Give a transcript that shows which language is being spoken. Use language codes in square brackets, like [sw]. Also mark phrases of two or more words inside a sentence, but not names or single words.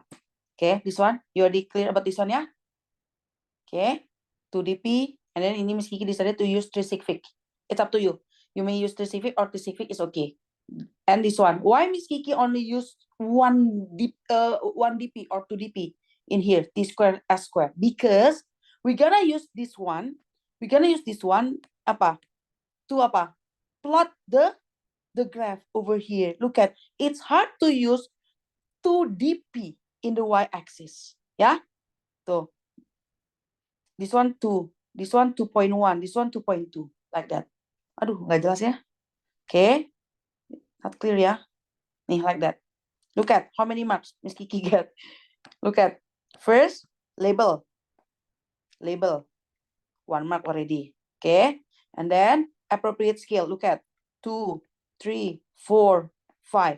[en] Okay, this one, you already clear about this one, yeah? Okay, 2DP, and then ini Miss Kiki decided to use 3sigfic. It's up to you. You may use 3sigfic or 3sigfic is okay. And this one, why Miss Kiki only use 1DP or 2DP in here, T square, S square? Because we're gonna use this one. We're gonna use this one apa? To apa? Plot the graph over here. Look at, it's hard to use 2DP in the y-axis. Yeah? So this one 2, this one 2.1, this one 2.2, like that. [id] Aduh, nggak jelas ya. [en] Okay, not clear ya. Nih, like that. Look at how many marks Miss Kiki get. Look at first label, 1 mark already. Okay, and then appropriate scale. Look at 2, 3, 4, 5.